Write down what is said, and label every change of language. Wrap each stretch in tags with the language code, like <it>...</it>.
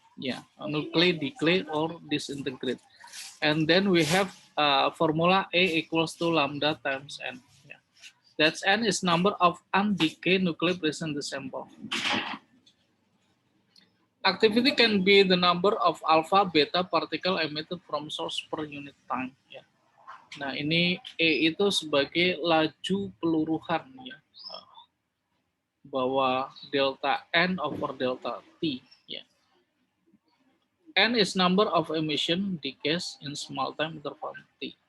<en>Yeah, nuclei decay or disintegrate. And then we have formula A equals to lambda times N. Yeah. That's N is number of undecayed nuclei present in the sample. Activity can be the number of alpha beta particle emitted from source per unit time. Ya.</en> <id>Nah ini E itu sebagai laju peluruhan, ya, bahwa delta N over delta T. Ya.</id> <en>N is number of emission decays in small time interval T.</en>